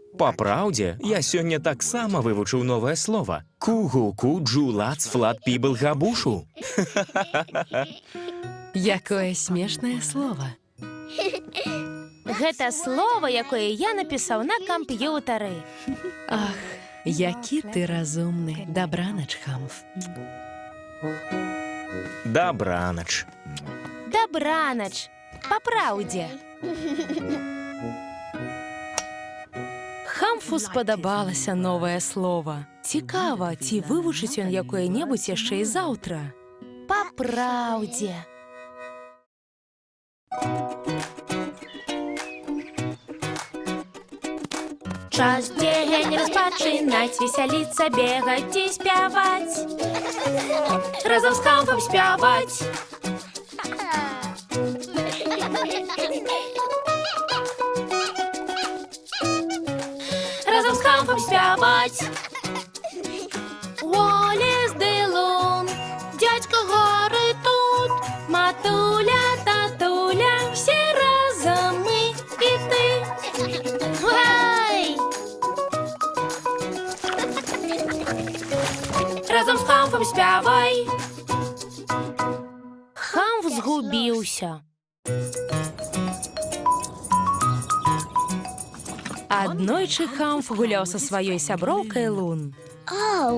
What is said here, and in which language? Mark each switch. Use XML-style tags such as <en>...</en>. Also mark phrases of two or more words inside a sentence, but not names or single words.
<be>Па праўдзе, я сёння таксама вывучыў новае слова. Кугуку джулац флат пібл габушу. Якое смешнае слова. Гэта слова, якое я напісаў на камп'ютары.</be> <uk>Ах, Які ти розумний. Добраніч, Хамф. Добраніч. Добраніч. По правді. Хамфу сподобалося нове слово. Цікаво, ці вивучить він якое-небудь ще й завтра. По правді.</uk> <be>Час дзень розпачынаць, весяліцца, бегаць і спяваць. Разам з Хамфам спяваць. Разом з Хамфом спявать.</be> <uk>Уоллес де Лун, дядько гори тут, матуля, татуля, всі разом ми і ти.</uk> <be>Гай! Разом з Хамфом спявай. Хамф згубіўся. Аднойчы Хамф гуляў са сваёй сяброўкай Лун. Ау,</be>